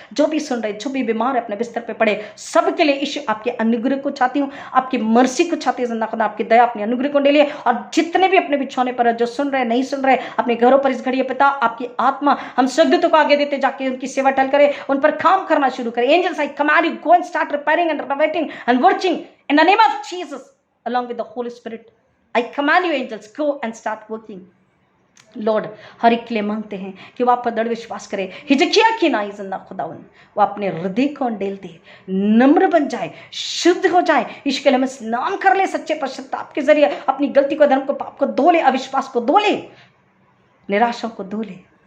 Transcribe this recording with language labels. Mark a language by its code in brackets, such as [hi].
[hi] जो भी सुन रहे, जो भी बीमार है अपने बिस्तर पे पड़े, सबके लिए यीशु आपके अनुग्रह को चाहती हूँ, आपकी मर्सी को चाहती है, जिंदा खुदा आपकी दया, अपने अनुग्रह को ले लिए। और जितने भी अपने बिछौने पर जो सुन रहे, नहीं सुन रहे, अपने घरों पर इस घड़ी पिता आपकी आत्मा हम स्वर्गदूतों को आगे देते, जाके उनकी सेवा टल करे, उन पर काम करना शुरू करे। [en] Angels I command you, go and start repairing and renovating and working in the name of Jesus along with the Holy Spirit. I command you angels, go and start working. [hi] Lord हर एक के लिए मांगते हैं कि वो आप पर दृढ़ विश्वास करे, हिजकिया की नाई जिंदा खुदावन, वो अपने हृदय को अंडेल दे, नम्र बन जाए, शुद्ध हो जाए, इसके लिए हमें स्नान कर ले, सच्चे पश्चाताप के जरिए अपनी गलती को, धर्म को, पाप को धो ले, अविश्वास को धो ले, निराशा को धो ले।